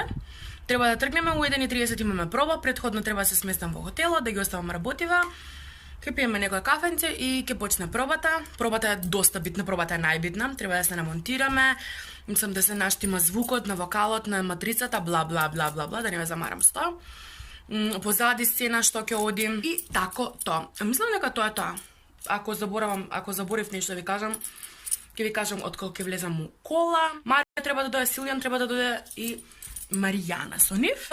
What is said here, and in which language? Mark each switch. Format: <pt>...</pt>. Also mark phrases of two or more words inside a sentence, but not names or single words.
<mk>Треба да тргнеме у 1:30 имаме проба, предходно треба да се сместам во хотелот, да ги оставам работива. Ќе пиеме некој кафенце и ќе почне пробата. Пробата е доста битна, пробата е најбитна. Треба да се намонтираме, мислам да се наштима звукот на вокалот, на матрицата, бла бла бла бла бла, да не ме замарам с тоа. Позади сцена што ќе одим и тако тоа. Мислам дека тоа е тоа. Ако заборев нешто да ви кажам, ќе ви кажам откога ќе влезам у кола. Марио треба да дојде, Силјан треба да дојде и Маријана со нив.</mk>